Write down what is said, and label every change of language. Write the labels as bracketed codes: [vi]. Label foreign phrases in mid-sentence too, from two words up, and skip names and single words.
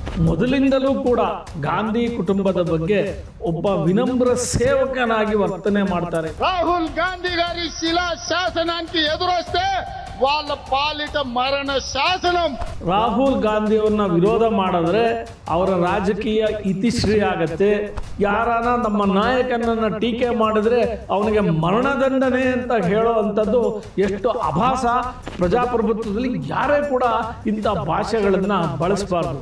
[kn] ಮೊದಲಿಂದಲೂ ಕೂಡ ಗಾಂಧಿ కుటుంబದ ಬಗ್ಗೆ ಒಬ್ಬ ವಿನಮ್ರ సేవಕನಾಗಿ ವರ್ತನೆ ಮಾಡ್ತಾರೆ. [te] రాహుల్ గాంధీ గారి శిలా శాసనానికి ఎదురొస్తే వాళ్ళ పాలిట మరణ శాసనం. [kn] ರಾಹುಲ್ ಗಾಂಧಿ ಅವರನ್ನ ವಿರೋಧ ಮಾಡಿದ್ರೆ ಅವರ ರಾಜಕೀಯ ಇತಿಶ್ರೀ ಆಗತ್ತೆ. ಯಾರನ ನಮ್ಮ ನಾಯಕನನ್ನ ಟೀಕೆ ಮಾಡಿದ್ರೆ ಅವನಿಗೆ ಮರಣದಂಡನೆ ಅಂತ ಹೇಳೋ ಅಂಥದ್ದು ಎಷ್ಟು ಅಭಾಸ. ಪ್ರಜಾಪ್ರಭುತ್ವದಲ್ಲಿ ಯಾರೇ ಕೂಡ ಇಂಥ ಭಾಷೆಗಳನ್ನ ಬಳಸಬಾರ್ದು.